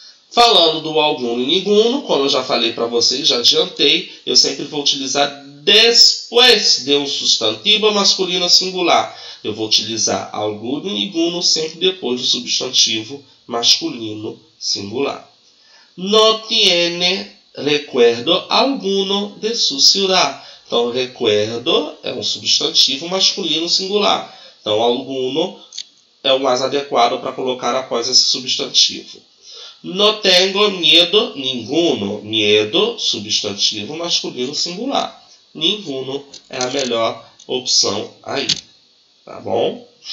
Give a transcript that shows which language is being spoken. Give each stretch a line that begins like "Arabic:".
Portuguese: Falando do algum e ninguno, como eu já falei para vocês, já adiantei, eu sempre vou utilizar depois de um substantivo masculino singular. Eu vou utilizar algum e ninguno sempre depois do substantivo masculino singular.
Spanish: No tiene recuerdo alguno de su ciudad.
Portuguese: Então, recuerdo é um substantivo masculino singular. Então, alguno é o mais adequado para colocar após esse substantivo.
Spanish: No tengo miedo ninguno. Miedo,
Portuguese: substantivo masculino singular. Ninguno é a melhor opção aí. Tá bom?